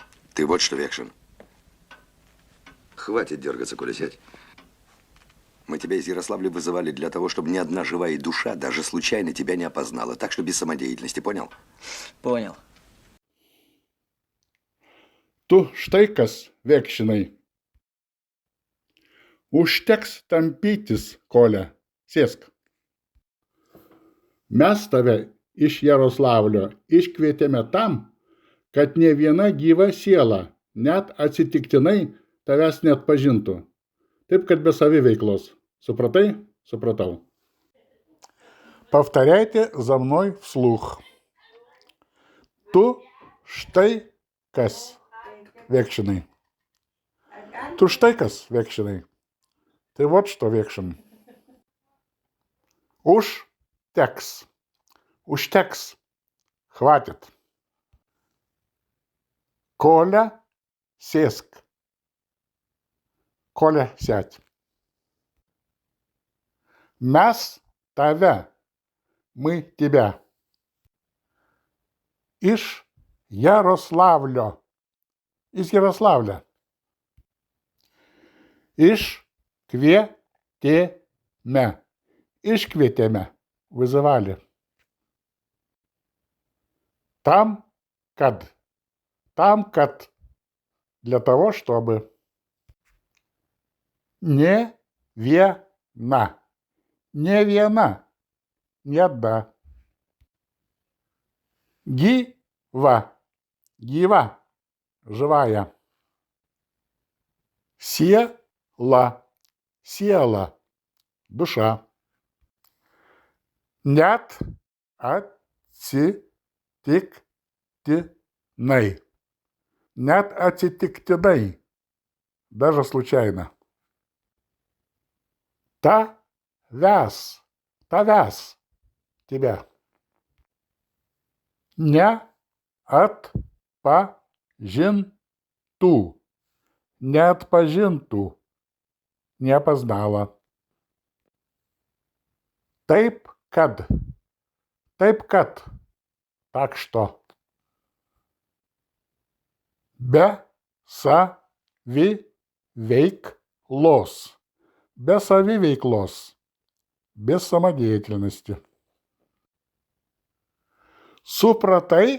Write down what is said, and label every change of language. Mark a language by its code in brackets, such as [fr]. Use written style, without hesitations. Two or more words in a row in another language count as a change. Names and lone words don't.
[ru] Ты вот что, Векшин. Хватит дергаться, Коля, сядь. Мы тебя из Ярославля вызывали для того, чтобы ни одна живая душа даже случайно тебя не опознала. Так что без самодеятельности, понял? Понял. [lt] Tu štai kas, Vekšinai. Užteks tampytis, Kole, sėsk. Mes tave iš Jaroslavlio iškvietėme tam, kad ne viena gyva siela, net atsitiktinai, tavęs neatpažintų. Taip, kad be saviveiklos. Supratai? Supratau. [ru] Повторяйте за мной вслух. [lt] Tu štai kas, Vekšinai. Tu štai kas, Vekšinai. [ru] Ты вот что, Векшин. [lt] Užteks. Užteks. [ru] Хватит. Коля, сėsk. Коля, сядь. [lt] Mes tave. [ru] Мы тебя. [lt] Iš Jaroslavlio. [ru] Из Ярославля. Iškvietėme. [lt] Iškvietėme. Вызывали. Там, kad. [ru] Для того, чтобы. [lt] Не viena. Не viena. [ru] Не одна. [lt] Gyva. Gyva. Живая. Siela. Siela. Душа. Net atsitiktinai. Net atsitiktinai. [ru] Даже случайно. [lt] Tavęs. Tavęs. Тебя. Neatpažintų. Neatpažintų. [ru] Не опознала. [lt] Taip, kad. Taip, kad. [ru] Так что. [lt] Be saviveiklos. [ru] Без saviveiklos. Без самодеятельности. [lt] Supratai?